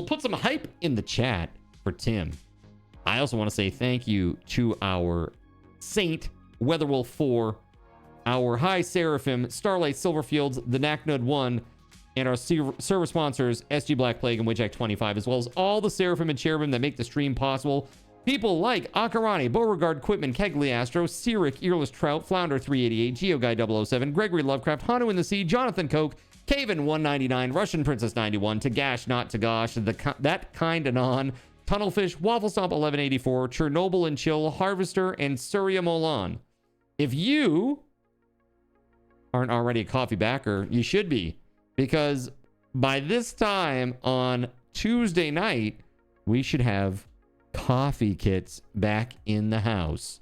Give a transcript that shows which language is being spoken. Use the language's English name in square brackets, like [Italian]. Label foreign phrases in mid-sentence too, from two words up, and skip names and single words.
[English] Put some hype in the chat for Tim. I also want to say thank you to our Saint, Weatherwolf 4, our High Seraphim, Starlight Silverfields, the Knacknud 1, and our server sponsors, SG Black Plague and Widjack 25, as well as all the Seraphim and Cherubim that make the stream possible. People like Akarani, Beauregard, Quitman, Kegley Astro, Cyric, Earless Trout, Flounder 388, GeoGuy 007, Gregory Lovecraft, Hanu in the Sea, Jonathan Koch, Caven 199, Russian Princess 91, Tagash Not Tagash, That Kind Anon, Tunnelfish, Waffle Stomp 1184, Chernobyl and Chill, Harvester, and Surya Molan. If you aren't already a coffee backer, you should be, because by this time on Tuesday night, we should have coffee kits back in the house.